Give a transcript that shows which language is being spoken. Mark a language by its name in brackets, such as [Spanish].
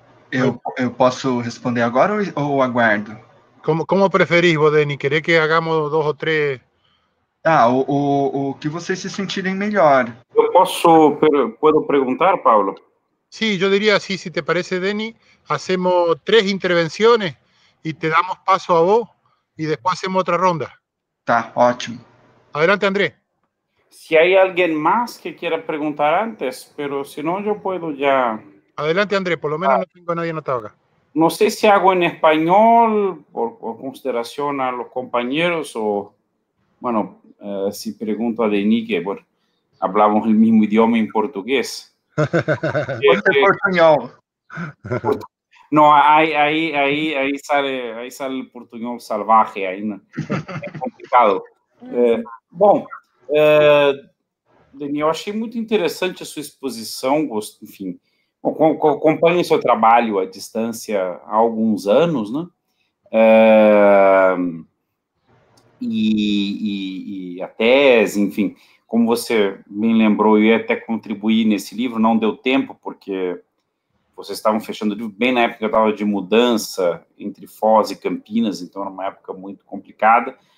[Portuguese] Eu posso responder agora ou aguardo? [Spanish] ¿Cómo preferís vos, Deni? ¿Querés que hagamos 2 o 3? [Portuguese] O que vocês se sentirem melhor. [Spanish] Yo puedo preguntar, Pablo. Sí, yo diría así, si te parece, Deni, hacemos 3 intervenciones y te damos paso a vos y después hacemos otra ronda. [Portuguese] Tá, ótimo. [Spanish] Adelante, Andrés. Si hay alguien más que quiera preguntar antes, pero si no, yo puedo ya. Adelante, Andrés, por lo menos no tengo a nadie anotado acá. No sé si hago en español por consideración a los compañeros o, bueno, si pregunto a Denis, que bueno, hablamos el mismo idioma en portugués. Portuñol. No, ahí sale el portuñol salvaje, ahí no, [Portuguese] é complicado. Bom, Denis, eu achei muito interessante a sua exposição, enfim, Acompanho seu trabalho à distância há alguns anos, né? E a tese, enfim, como você bem lembrou, eu ia até contribuir nesse livro, não deu tempo, porque vocês estavam fechando o livro bem na época que eu estava de mudança entre Foz e Campinas, então era uma época muito complicada.